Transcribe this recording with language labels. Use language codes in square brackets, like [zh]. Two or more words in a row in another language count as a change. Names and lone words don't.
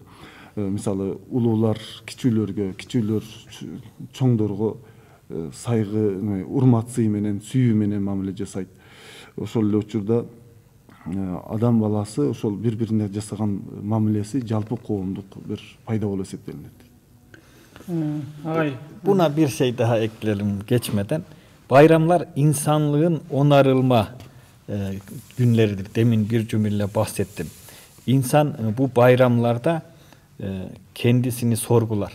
[ky] Мисалы, улуулар кичүүлөргө, кичүүлөр чоңдорго сайгы, урмат сый менен, сүйүү менен мамиле жасайт. Ошол эле учурда адам баласы ошол бири-бирине жасаган мамилеси жалпы коомдук бир пайда болуп эсептелинет. [tr] Buna bir şey daha ekleyelim geçmeden. Bayramlar insanlığın onarılma günleridir. Demin bir cümleyle bahsettim. İnsan bu bayramlarda kendisini sorgular.